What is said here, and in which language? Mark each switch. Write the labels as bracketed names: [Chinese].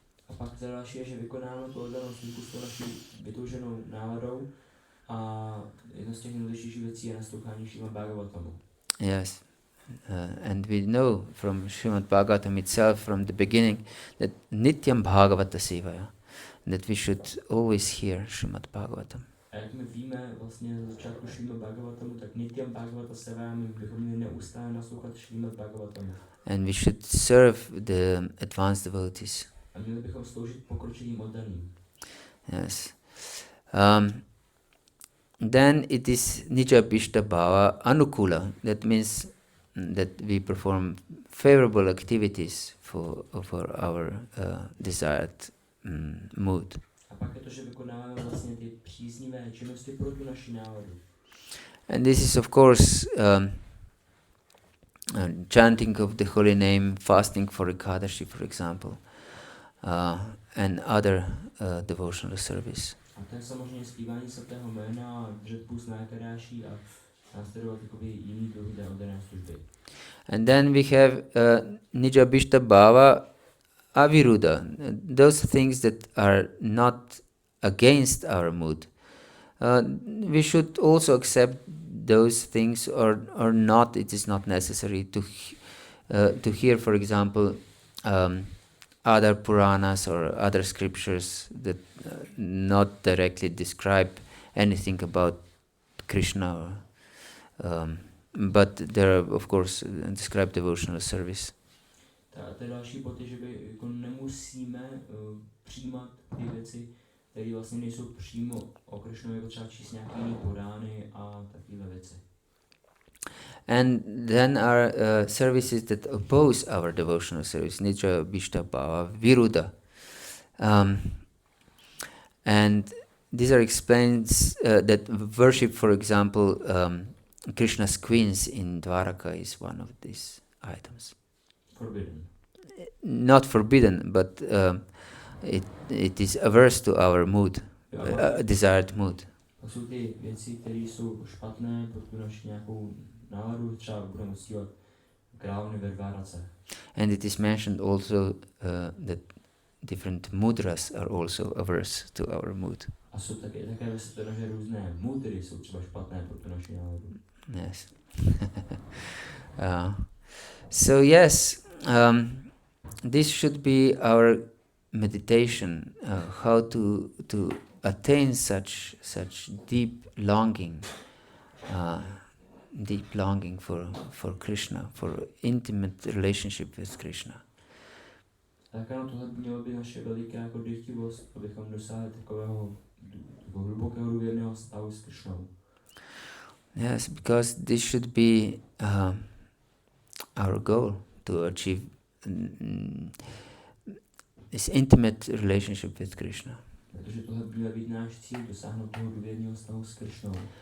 [Czech] A pak za další je, že vykonáme tu oddanou službu s tou naší vytouženou náladou a jedna z těch nejdůležitějších věcí je naslouchání Šrímad Bhagavatamu. [English] Yes. And we know from Srimad Bhagavatam itself from the beginning that [Sanskrit] Nityam Bhagavata Sevaya, [English] that we should always hear Srimad Bhagavatam. [Czech] A jak my víme vlastně z začátku Šrímad Bhagavatamu, tak [Sanskrit] Nityam Bhagavata Sevaya, [Czech] my bychom měli neustále naslouchat Šrímad Bhagavatamu. [English] And we should serve the advanced devotees. [Czech] A měli bychom sloužit pokročilým oddaným. [English] Yes. Then it is Nija Bhishta Bhava Anukula. That means that we perform favorable activities for our desired mood. [Czech] A pak je to, že vykonáváme vlastně ty příznivé činnosti pro tu naši náladu. [English] And this is of course chanting of the holy name, fasting for Ekadashi, for example, and other devotional service. [Czech] A to je samozřejmě zpívání svatého jména, držet půst na Ekadashi a následovat jiný druhy té oddané služby. [English] And then we have Nija Bhishta Bhava Aviruddha, those things that are not against our mood. We should also accept those things or not. It is not necessary to hear, for example, other Puranas or other scriptures that not directly describe anything about Krishna, but there are, of course, described devotional service. [Czech] To je další bod, že by jako nemusíme přijímat ty věci, které vlastně nejsou přímo o Krishnovi, jako třeba číst nějaké jiné Purány a takové věci. [English] And then are services that oppose our devotional service, Nija Bhishta Bhava Viruddha. And these are explains that worship, for example, Krishna's queens in Dwaraka is one of these items. Forbidden. Not forbidden, but it is averse to our mood, desired mood. [Czech] To jsou ty věci, které jsou špatné pro tu naši nějakou náladu, třeba budeme uctívat královny ve Dvárace. [English] And it is mentioned also that different mudras are also averse to our mood. [Czech] A jsou také vysvětleno, že různé mudry jsou třeba špatné pro tu naši náladu. [English] Yes. So yes, this should be our meditation, how to attain such deep longing for Krishna, for intimate relationship with Krishna. [Czech] Tak ano, tohle mělo by naše veliká jako dychtivost, abychom dosáhli takového hlubokého důvěrného stavu s Krishnou. [English] Yes, because this should be our goal, to achieve this intimate relationship with Krishna. [Czech] Protože tohle by měl být náš cíl, dosáhnout toho důvěrného stavu s Krishnou.